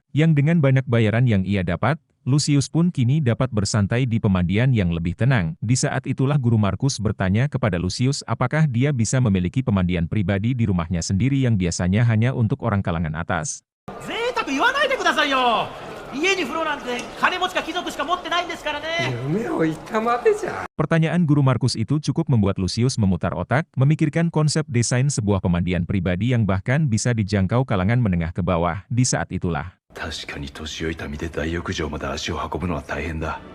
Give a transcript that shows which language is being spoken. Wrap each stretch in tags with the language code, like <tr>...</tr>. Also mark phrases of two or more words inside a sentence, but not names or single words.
<id>Yang dengan banyak bayaran yang ia dapat, Lucius pun kini dapat bersantai di pemandian yang lebih tenang. Di saat itulah guru Markus bertanya kepada Lucius apakah dia bisa memiliki pemandian pribadi di rumahnya sendiri yang biasanya hanya untuk orang kalangan atas.</id> <ja>家に風呂なんて金持ちか貴族しか持ってないんですからね。夢を言ったまでじゃ。</ja> <id>Pertanyaan guru Markus itu cukup membuat Lucius memutar otak, memikirkan konsep desain sebuah pemandian pribadi yang bahkan bisa dijangkau kalangan menengah ke bawah di saat itulah.</id> <ja>確かに年老いた身で大浴場まで足を運ぶのは大変だ。</ja>